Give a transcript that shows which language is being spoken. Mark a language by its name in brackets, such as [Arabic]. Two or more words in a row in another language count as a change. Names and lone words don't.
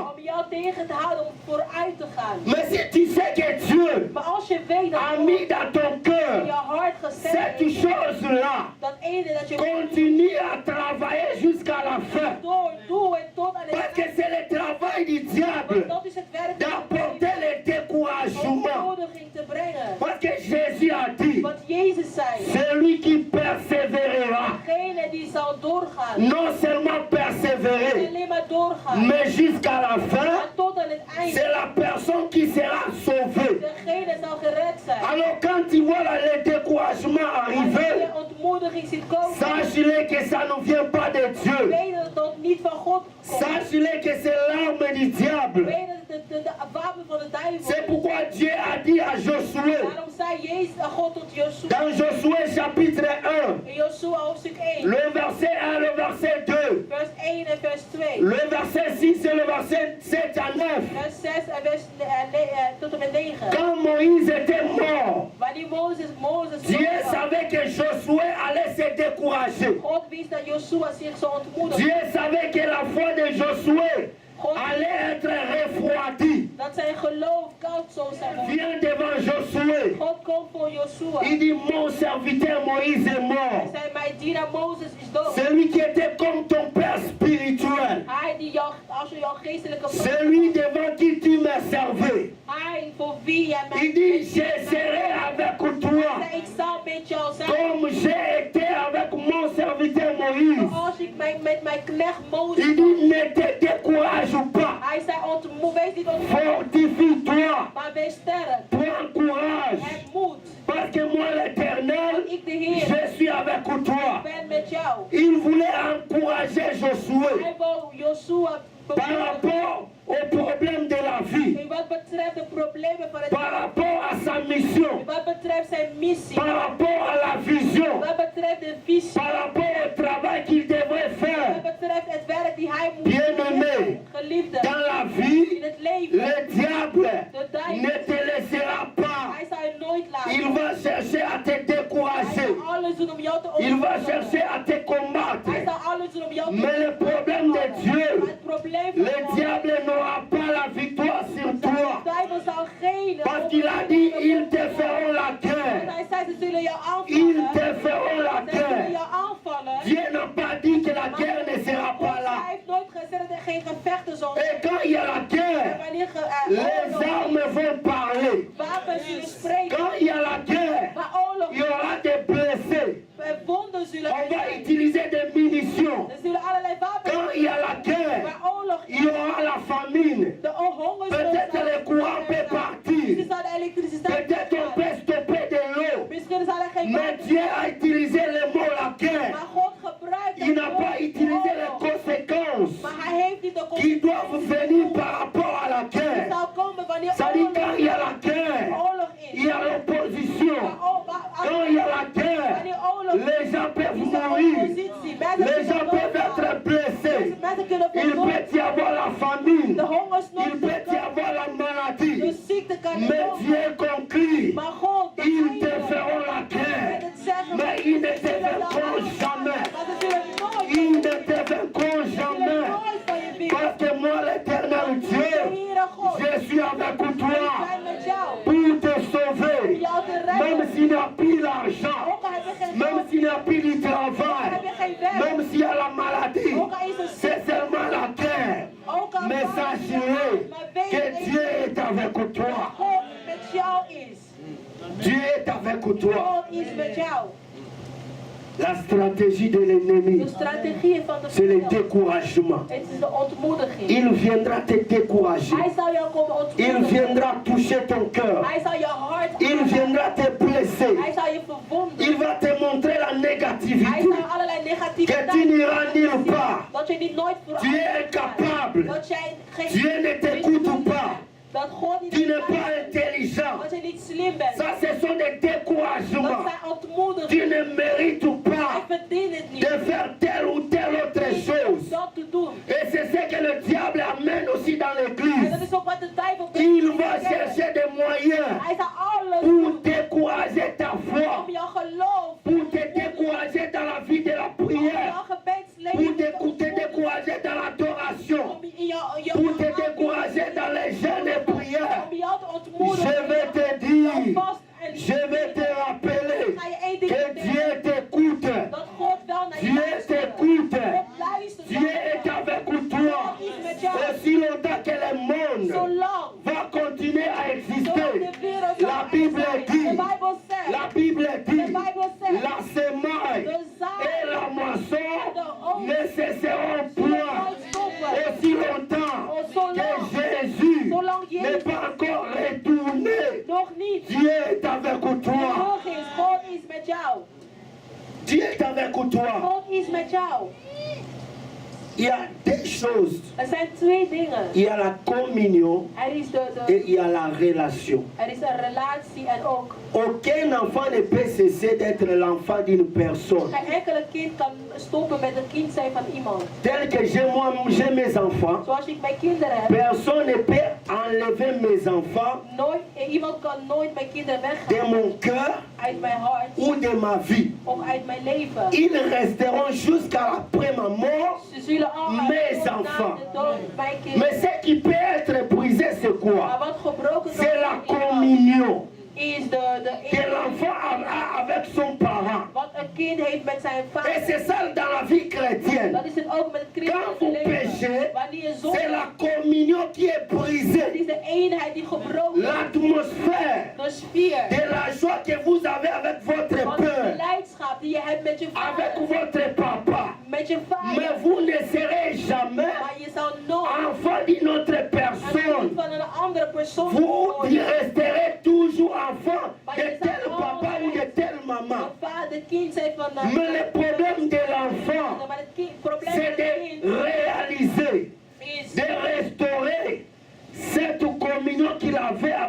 [Dutch] om jou tegen te houden om vooruit te gaan. [French] Mais si tu sais que Dieu [Dutch] Maar als je weet dat [French] a [Dutch] God [French] mis dans ton [Dutch] in [French] cœur [Dutch] je hart gezet [French] cette [Dutch] heeft, [French] chose-là, [Dutch] dat ene dat je [French] continue à travailler jusqu'à la fin. [Dutch] doe het tot aan [French] Parce que [Dutch] het [French] c'est le travail du [Dutch] eind. [French] diable [Dutch] Dat is het werk [French] d'apporter le [Dutch] om [French] découragement. [Dutch] ontmoediging te brengen. [French] Parce que Jésus a dit, [Dutch] Wat Jezus zei. [French] celui qui persévérera, [Dutch] Degene die zal doorgaan. [French] non seulement [Dutch] Niet [French] persévérer, [Dutch] alleen maar doorgaan. [French] mais jusqu'à la fin, [Dutch] Maar tot aan het eind. [French] c'est la personne qui sera sauvée. [Dutch] Degene zal gered zijn. [French] Alors quand tu vois le découragement [Dutch] Als je [French] arriver, [Dutch] ontmoediging ziet komen. [French] sache-le que ça ne vient pas de Dieu. [Dutch] Weet dat het niet van God komt. [French] Sache-le que c'est l'arme du diable. [Dutch] Weet dat het de wapen van de duivel [French] C'est [Dutch] is. [French] pourquoi Dieu a dit à Josué, [Dutch] Daarom zei Jezus, God tot Joshua. [French] dans Josué chapitre 1, [Dutch] In Joshua hoofdstuk 1. [French] le verset 1, le verset 2, [Dutch] Vers 1 en vers 2. [French] le verset 6 et le verset 7 à 9. [Dutch] Vers 6 en vers tot en met 9. [French] Quand Moïse était mort, [Dutch] Wanneer Mozes [French] Dieu [Dutch] dood was, [French] savait que Josué allait se décourager. [Dutch] God wist dat Joshua zich zou ontmoedigen. [French] Dieu savait que la foi de Josué allait être refroidie. [Dutch] Dat zijn geloof koud zou zijn. [French] Viens devant Josué. [Dutch] God komt voor Joshua. [French] Il dit, mon serviteur Moïse est [Dutch] Hij [French] mort. [Dutch] zei, mijn dienaar Mozes is dood. [French] Celui qui était comme ton père spirituel. [Dutch] Hij die jou, als je jouw geestelijke [French] Celui devant qui tu me servais. [Dutch] hij voor wie jij mij [French] Il dit, je serai avec toi. [Dutch] ik zal met jou zijn. [French] Comme j'ai été avec mon serviteur Moïse. [Dutch] Als ik met mijn knecht Mozes [French] Il dit, ne te décourage pas. [Dutch] hij zei, wees niet ontmoedigd, [French] Fortifie-toi. [Dutch] maar wees sterk. [French] Prends courage. [Dutch] Heb moed. [French] Parce que moi, l'Éternel, [Dutch] Ik de Heer [French] je suis avec toi. [Dutch] ben met jou. [French] Il voulait encourager Josué [Dutch] Hij wou Joshua [French] par rapport aux problèmes de la vie. [Dutch] in wat betreft betreft de problemen van het [French] par rapport à sa mission, [Dutch] wat betreft zijn missie, [French] par rapport à la vision, [Dutch] wat betreft de visie, [French] par rapport au travail qu'il devrait [Dutch] wat [French] faire. [Dutch] betreft het werk die hij moet [French] Bien-aimé, [Dutch] doen. Geliefde, [French] dans la [Dutch] in [French] vie, [Dutch] het leven, [French] le diable [Dutch] de duivel, [French] ne te laissera pas. [Dutch] hij zal je nooit laten. [French] Il va chercher à te [Dutch] Hij [French] décourager. [Dutch] zal alles doen om jou te [French] Il va [Dutch] overwinnen. [French] chercher à te [Dutch] Hij [French] combattre. [Dutch] zal alles doen om jou te [French] Mais le problème de [Dutch] Maar [French] Dieu, [Dutch] het probleem van [French] le [Dutch] God, [French] diable n'aura pas la victoire sur [Dutch] de [French] toi. [Dutch] duivel zal geen [French] Parce qu'il a dit, ils te feront la [Dutch] Want [French] guerre. [Dutch] hij zei, ze zullen jou [French] Ils [Dutch] aanvallen. [French] te feront la [Dutch] Ze zullen [French] guerre. [Dutch] jou aanvallen. [French] Dieu n'a pas dit que la guerre ne sera [Dutch] God [French] pas là. [Dutch] heeft nooit gezegd dat er geen gevechten zullen [French] Et [Dutch] zijn. [French] quand il y a la [Dutch] En [French] guerre, [Dutch] wanneer [French] les armes vont parler. [Dutch] wapens zullen spreken, [French] Quand il y a la guerre, [Dutch] waar oorlog [French] il y aura des blessés. [Dutch] wonden zullen [French] On [Dutch] er [French] va [Dutch] zijn. [French] utiliser des munitions. [Dutch] Er zullen allerlei wapens [French] Quand il y a la guerre, [Dutch] waar oorlog [French] il y aura la famine. [Dutch] de honger [French] Peut-être le courant peut [Dutch] Misschien [French] partir. [Dutch] zal de elektriciteit [French] Peut-être on peut stopper de l'eau. [Dutch] Misschien zal er geen [French] Mais [Dutch] wapen [French] Dieu a utilisé le mot la guerre. [Dutch] Maar God gebruikt [French] Il n'a pas utilisé les [Dutch] oorlog. [French] conséquences [Dutch] Maar hij heeft niet de [French] qui doivent venir par rapport à la [Dutch] Die [French] guerre. [Dutch] zal komen wanneer [French] Ça dit quand il y a la [Dutch] oorlog [French] guerre, il [Dutch] is. [French] y a l'opposition. Quand il y a la guerre, [Dutch] Wanneer oorlog [French] les gens peuvent [Dutch] is er [French] mourir. [Dutch] oppositie. [French] Les gens peuvent être blessés. [Dutch] Mensen kunnen [French] Il [Dutch] vermoord. [French] peut y avoir la famine. [Dutch] De hongersnood [French] Il peut y avoir la [Dutch] de [French] maladie. [Dutch] ziekte kan er [French] Mais [Dutch] komen. [French] Dieu conclut, [Dutch] Maar God, de [French] ils te [Dutch] Heilige, [French] feront la [Dutch] met [French] guerre. [Dutch] het zeggen [French] Mais [Dutch] van- [French] ils ne te [Dutch] zullen jou [French] vaincront [Dutch] aanvallen. [French] jamais. [Dutch] Maar ze zullen nooit- [French] Ils ne te vaincront [Dutch] ze zullen [French] jamais. [Dutch] nooit van je winnen. [French] Parce que moi, l'éternel [Dutch] De [French] Dieu, [Dutch] Heere God, [French] je suis avec [Dutch] ik [French] toi [Dutch] ben met jou. [French] pour te [Dutch] Om [French] sauver. [Dutch] jou te [French] Même [Dutch] redden. [French] s'il n'y a plus l'argent, [Dutch] Ook al heb je geen [French] même [Dutch] geld, [French] s'il n'y a plus du [Dutch] ook al [French] travail, [Dutch] heb je geen werk, [French] même s'il y a la maladie, [Dutch] ook al is er [French] c'est [Dutch] ziekte, [French] seulement la guerre. [Dutch] ook al [French] Mais [Dutch] vallen je [French] sachez [Dutch] uit, maar weet [French] que [Dutch] je [French] Dieu est avec [Dutch] dat [French] toi. [Dutch] God met jou is. [French] Dieu est avec toi. [Dutch] God is met jou. [French] La stratégie de l'ennemi, [Dutch] De strategie van de [French] c'est le [Dutch] vijand, [French] découragement. [Dutch] het is de ontmoediging. [French] Il viendra te décourager. [Dutch] Hij zal jou komen [French] Il [Dutch] ontmoedigen. [French] viendra toucher ton cœur. [Dutch] Hij zal je hart [French] Il [Dutch] aanraken. [French] viendra te blesser. [Dutch] Hij zal je verwonden. [French] Il va te montrer la [Dutch] Hij [French] négativité. [Dutch] zal allerlei [French] Que [Dutch] negativiteit [French] tu n'iras [Dutch] laten zien. [French] nulle part. [Dutch] Dat je niet nooit vooruit [French] Tu es [Dutch] gaat. [French] incapable. [Dutch] Dat jij geen [French] Dieu ne t'écoute pas. [Dutch] Dat God niet [French] Tu n'es [Dutch] naar je [French] pas [Dutch] luistert. [French] intelligent. [Dutch] Dat je niet slim bent. [French] Ça, ce sont des [Dutch] Dat [French] découragements. [Dutch] zijn ontmoedigingen. [French] Tu ne mérites [Dutch] Hij [French] pas [Dutch] verdient het niet. [French] de faire telle ou telle autre chose. [Dutch] Dat te doen. [French] Et c'est ce que le diable amène aussi dans [Dutch] En dat [French] l'église. [Dutch] is ook wat de duivel [French] Il [Dutch] doet. [French] va chercher des moyens [Dutch] Hij zal alles [French] pour [Dutch] doen [French] décourager ta foi, [Dutch] om jouw geloof, [French] pour te décourager dans la vie de la [Dutch] om [French] prière, [Dutch] jouw gebedsleven [French] pour [Dutch] te [French] te décourager dans l'adoration, [Dutch] om in jouw [French] pour te décourager dans les jeûnes et prières. [Dutch] om jou te ontmoedigen. [French] Je vais te dire, [Dutch] Vast en [French] je vais te rappeler [Dutch] ga je één ding [French] que [Dutch] vertellen. [French] Dieu t'écoute. [Dutch] Dat God wel naar je [French] Dieu [Dutch] luistert. [French] t'écoute. [Dutch] God luistert [French] Dieu [Dutch] wel [French] est [Dutch] naar [French] avec toi. [Dutch] God is met jou. [French] Aussi longtemps que le monde [Dutch] Zolang [French] va continuer à [Dutch] zolang [French] exister. [Dutch] de wereld [French] La Bible [Dutch] de [French] dit, [Dutch] Bijbel zegt, [French] la Bible dit, [Dutch] de Bijbel zegt, [French] la semaille [Dutch] de zaad [French] et la moisson ne cesseront [Dutch] zal [French] point. [Dutch] nooit stoppen. [French] Aussi longtemps que Jésus [Dutch] Zolang [French] n'est [Dutch] Jezus [French] pas encore retourné, [Dutch] nog niet [French] Dieu est avec toi. [Dutch] terug is, God is met jou. [French] Dieu est avec toi. [Dutch] God is met jou. [French] Il y a deux choses. [Dutch] Er zijn twee dingen. [French] Il y a la communion [Dutch] Er is [French] et il y a la relation. [Dutch] er is een relatie en ook [French] Aucun enfant ne peut cesser d'être l'enfant d'une personne. [Dutch] geen enkele kind kan stoppen met een kind zijn van iemand. [French] Tel que j'ai mes enfants, [Dutch] Zoals ik mijn kinderen heb, [French] personne ne peut enlever mes enfants [Dutch] iemand kan nooit mijn kinderen [French] de [Dutch] weggaan [French] mon cœur [Dutch] uit mijn hart [French] ou de ma vie. [Dutch] of uit mijn leven. [French] Ils resteront jusqu'à après ma mort. [Dutch] Ze zullen allemaal [French] Mes [Dutch] tot na [French] enfants. [Dutch] de dood mijn [French] Mais [Dutch] kinderen. [French] ce qui peut être brisé, c'est [Dutch] Maar [French] quoi? [Dutch] wat gebroken kan [French] C'est la [Dutch] worden [French] communion [Dutch] is [French] que l'enfant a avec son parent. [Dutch] wat een kind heeft met zijn [French] Et [Dutch] vader. [French] c'est ça dans la vie chrétienne. [Dutch] Dat is het ook met het [French] Quand vous [Dutch] christelijke [French] péchez, [Dutch] leven. Wanneer je [French] c'est [Dutch] zondigt, [French] la communion qui est [Dutch] het [French] brisée. [Dutch] is de eenheid die gebroken is. [French] L'atmosphère [Dutch] De sfeer [French] de la joie que vous avez avec votre [Dutch] van de [French] père, [Dutch] blijdschap die je hebt met je [French] avec [Dutch] vader. [French] votre papa. [Dutch] Met je [French] Mais [Dutch] vader. [French] vous ne serez jamais [Dutch] Maar je zal nooit [French] enfant d'une autre [Dutch] een kind [French] personne. [Dutch] van een andere persoon [French] Vous [Dutch] worden. [French] resterez toujours enfant de [Dutch] je [French] tel [Dutch] zal [French] papa ou de telle maman. [Dutch] Een vader, kind zijn van een [French] Mais le problème de l'enfant, [Dutch] maar het probleem [French] c'est [Dutch] met [French] de [Dutch] het kind [French] réaliser, [Dutch] is [French] de restaurer cette communion qu'il avait